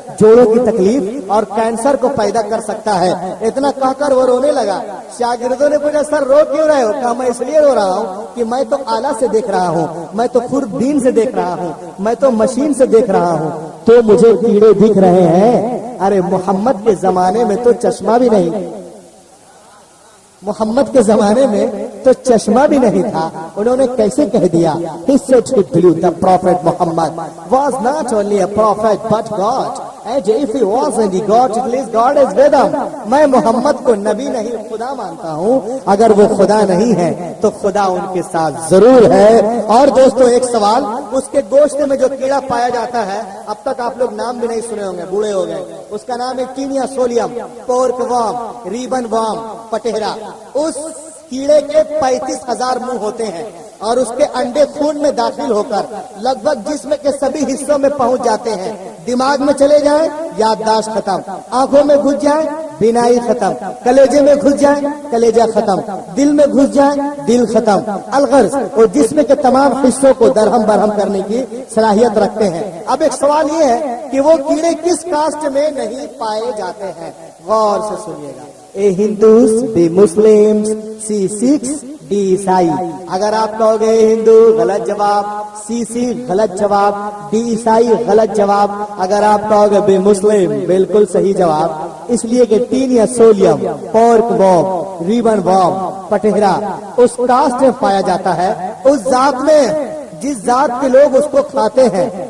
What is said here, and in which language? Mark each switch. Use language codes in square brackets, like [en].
[ur] جوڑوں کی تکلیف اور کینسر کو پیدا کر سکتا ہے۔ اتنا کہہ کر وہ رونے لگا۔ شاگردوں نے پوچھا سر رو کیوں رہے ہو؟ کہا میں اس لیے رو رہا ہوں کہ میں تو آلہ سے دیکھ رہا ہوں، میں تو خوردبین سے دیکھ رہا ہوں، میں تو مشین سے دیکھ رہا ہوں، تو مجھے کیڑے دکھ رہے ہیں۔ ارے محمد کے زمانے میں تو چشمہ بھی نہیں، محمد کے زمانے میں تو چشمہ بھی نہیں تھا، انہوں نے کیسے کہہ دیا؟ [en] He said he believed the prophet Muhammad was not only a prophet but God if he was any God, at least God is with him. [ur] میں محمد کو نبی نہیں خدا مانتا ہوں. اگر وہ خدا نہیں ہے تو خدا ان کے ساتھ ضرور ہے. اور دوستو ایک سوال, اس کے گوشت میں جو کیڑا پایا جاتا ہے, اب تک آپ لوگ نام بھی نہیں سنے ہوں گے, بوڑھے ہو گئے. اس کا نام ہے ٹینیا سولیم, پورک وام, ریبن وام, پٹہرا. اس کیڑے کے 35,000 منہ ہوتے ہیں اور اس کے انڈے خون میں داخل ہو کر لگ بھگ جسم کے سبھی حصوں میں پہنچ جاتے ہیں. دماغ میں چلے جائیں یادداشت ختم, آنکھوں میں گھس جائیں بینائی ختم, کلیجے میں گھس جائیں کلیجہ ختم, دل میں گھس جائیں دل ختم. الغرض وہ جسم کے تمام حصوں کو درہم برہم کرنے کی صلاحیت رکھتے ہیں. اب ایک سوال یہ ہے کہ وہ کیڑے کس کاسٹ میں نہیں پائے جاتے ہیں؟ غور سے سنیے گا. اے Hindus, be Muslim, C six, D عیسائی. اگر آپ کہو گے ہندو غلط جواب, سی سکھ غلط جواب, ڈی عیسائی غلط جواب. اگر آپ کہو گے بی مسلم بالکل صحیح جواب. اس لیے کہ ٹینیا سولیم, پورک وام, ریبن وام, پٹہرا اس کاسٹ میں پایا جاتا ہے, اس ذات میں جس ذات کے لوگ اس کو کھاتے ہیں.